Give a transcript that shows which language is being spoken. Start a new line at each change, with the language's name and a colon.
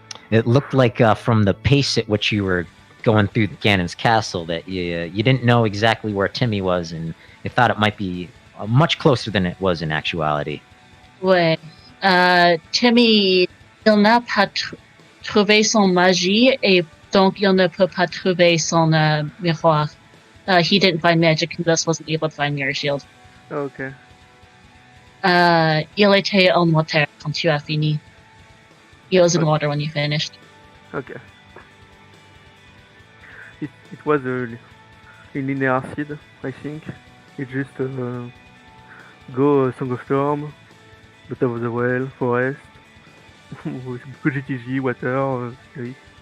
English: It looked like from the pace at which you were going through Ganon's castle that you didn't know exactly where Timmy was, and you thought it might be much closer than it was in actuality.
French: Ouais. Timmy, il n'a pas trouvé son magie, et donc il ne peut pas trouver son miroir.
English: He didn't find magic and thus wasn't able to find Mirror Shield. Okay.
French: Il était en water quand tu as fini.
English: He was in water when you finished. Okay. It was in linear seed, I think. It just go Song of Storm, Bottom of the Well, Forest, with GTG, Water, Spirit.